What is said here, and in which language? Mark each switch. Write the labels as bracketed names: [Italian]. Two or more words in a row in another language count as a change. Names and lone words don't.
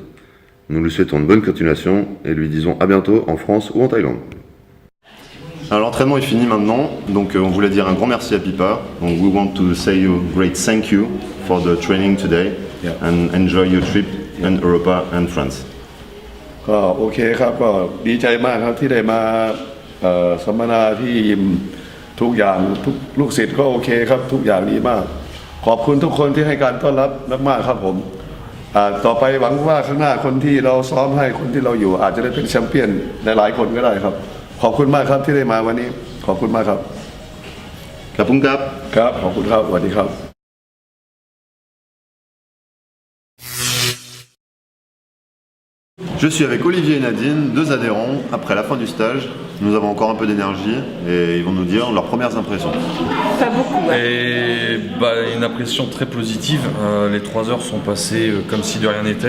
[French] Nous lui souhaitons une bonne continuation et lui disons à bientôt en France ou en Thaïlande. Alors l'entraînement est fini maintenant, donc on voulait dire un grand merci à Pipa. [English] Donc we want to say you great thank you for the training today. and enjoy your trip in Europa and France. [Thai] ก็โอเคครับก็ดีใจมากครับที่ได้มาสัมมนาที่ยิมทุกอย่างทุกลูกศิษย์ก็โอเคครับทุกอย่างดีมากขอบคุณทุกคนที่ให้การต้อนรับมากๆครับผมต่อไปหวังว่าข้างหน้าคนที่เราซ้อมให้คนที่เราอยู่อาจจะได้เป็นแชมเปี้ยนหลายๆคนก็ได้ครับขอบคุณมากครับที่ได้มาวันนี้ขอบคุณมากครับ ขอบคุณครับ. ครับขอบคุณครับสวัสดีครับ [French] Je suis avec Olivier et Nadine, deux adhérents. Après la fin du stage, nous avons encore un peu d'énergie et ils vont nous dire leurs premières impressions. Pas beaucoup. Ouais. Et une impression très positive. Les 3 heures sont passées comme si de rien n'était.